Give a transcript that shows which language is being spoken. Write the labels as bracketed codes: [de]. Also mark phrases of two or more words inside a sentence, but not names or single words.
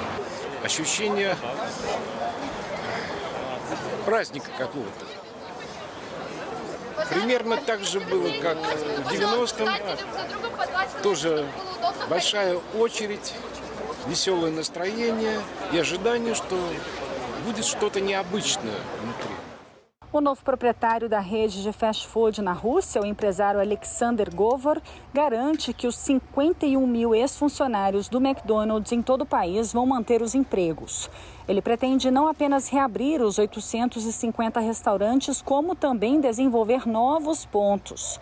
[ru] Ощущение праздника какого-то. Примерно так же было, как в 90-м. Тоже большая очередь, веселое настроение и ожидание, что будет что-то необычное внутри. [pt] O novo proprietário da rede de [en] fast food [pt] na Rússia, o empresário Alexander Govor, garante que os 51 mil ex-funcionários do McDonald's em todo o país vão manter os empregos. Ele pretende não apenas reabrir os 850 restaurantes, como também desenvolver novos pontos.